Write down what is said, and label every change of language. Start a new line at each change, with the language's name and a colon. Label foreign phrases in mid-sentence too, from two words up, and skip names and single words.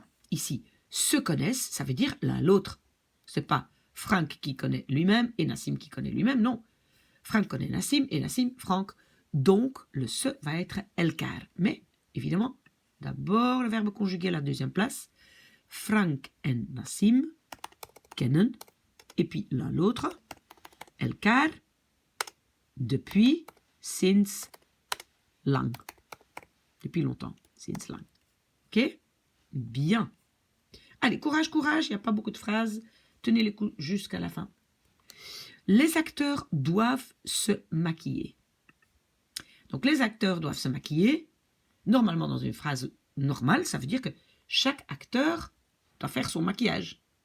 French: Ici, se connaissent, ça veut dire l'un l'autre. C'est pas Frank qui connaît lui-même et Nassim qui connaît lui-même, non. Frank connaît Nassim et Nassim Frank. Donc, le se va être elkaar. Mais, évidemment, d'abord le verbe conjugué à la deuxième place. Frank et Nassim kennen, et puis l'un l'autre,
Dutch: elkaar, depuis, sinds lang.
French: Depuis longtemps,
Dutch: sinds lang.
French: Ok? Bien. Allez, courage, courage, il n'y a pas beaucoup de phrases. Tenez les coups jusqu'à la fin. Les acteurs doivent se maquiller. Donc, les acteurs doivent se maquiller. Normalement, dans une phrase normale, ça veut dire que chaque acteur doit faire son maquillage.